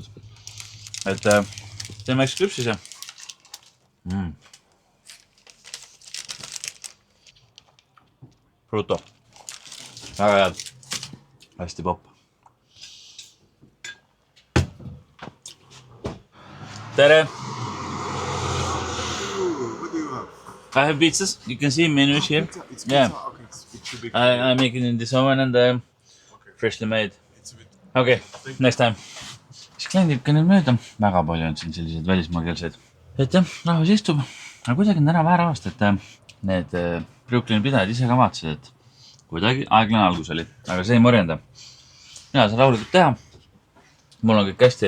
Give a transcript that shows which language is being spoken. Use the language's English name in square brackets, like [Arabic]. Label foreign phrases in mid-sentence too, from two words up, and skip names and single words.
[Estonian] Et teeme üks küpsise. Bruto. Väga head. Hästi popp. Tere! [English] I have pizzas. You can see menus here. It's Yeah. Okay, it should be I make it in this oven and freshly made. Okay, next time. [Estonian] Siis kliendid ka nüüd mööda. Väga palju on siin selliseid välismaakeelseid. Et jah, rahvas istub. Aga kuidagi on ära väär aasta, et need Brooklyni pidajad ise ka vaatasid, et kuidagi aeglane algus oli. Aga see ei morjenda. Mina saan rahulikult teha. Mul on kõik hästi.